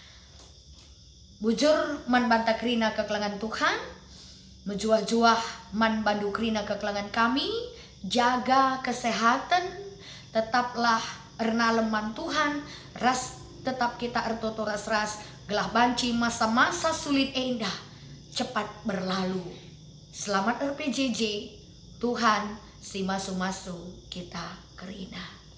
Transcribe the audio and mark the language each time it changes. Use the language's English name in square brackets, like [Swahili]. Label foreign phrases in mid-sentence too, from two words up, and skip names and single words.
[Batak Karo] Bujur man banta krina kekelangan Tuhan. Mejuah-juah man bandu krina kekelangan kami. [Indonesian] Jaga kesehatan. [Batak Karo] Tetaplah ernaleman Tuhan. Ras tetap kita ertoto ras-ras. Gelah banci masa-masa sulit endah. [Indonesian] Cepat berlalu. Selamat RPJJ. [Batak Karo] Tuhan si masu-masu kita kerina.